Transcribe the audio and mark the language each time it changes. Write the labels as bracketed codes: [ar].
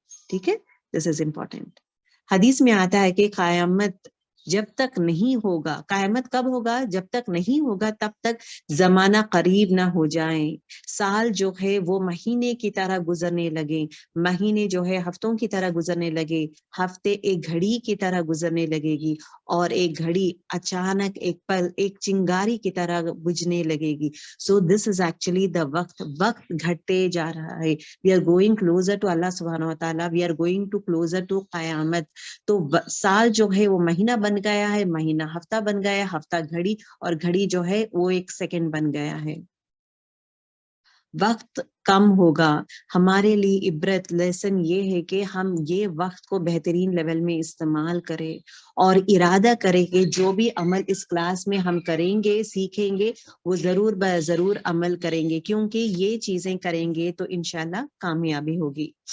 [ur] ٹھیک ہے، [en] This is important. [ur] حدیث میں آتا ہے کہ قیامت جب تک نہیں ہوگا، قیامت کب ہوگا، جب تک نہیں ہوگا تب تک زمانہ قریب نہ ہو جائیں. سال جو ہے وہ مہینے کی طرح گزرنے لگے، مہینے جو ہے ہفتوں کی طرح گزرنے لگے، ہفتے ایک گھڑی کی طرح گزرنے لگے گی، اور ایک گھڑی اچانک ایک پل ایک چنگاری کی طرح بجھنے لگے گی. [en] so this is actually the [ur] وقت گھٹتے جا رہا ہے. [en] We are going closer to Allah سبحانہ و تعالیٰ، we are going to closer to qayamat. [ur] تو سال جو ہے وہ مہینہ بن گیا ہے، مہینہ ہفتہ بن گیا ہے، ہفتہ گھڑی، اور گھڑی جو ہے وہ ایک سیکنڈ بن گیا ہے. وقت کم ہوگا. ہمارے لیے عبرت لیسن یہ ہے کہ ہم یہ وقت کو بہترین لیول میں استعمال کریں اور ارادہ کریں کہ جو بھی عمل اس کلاس میں ہم کریں گے، سیکھیں گے، وہ ضرور عمل کریں گے، کیونکہ یہ چیزیں کریں گے تو انشاءاللہ کامیابی ہوگی.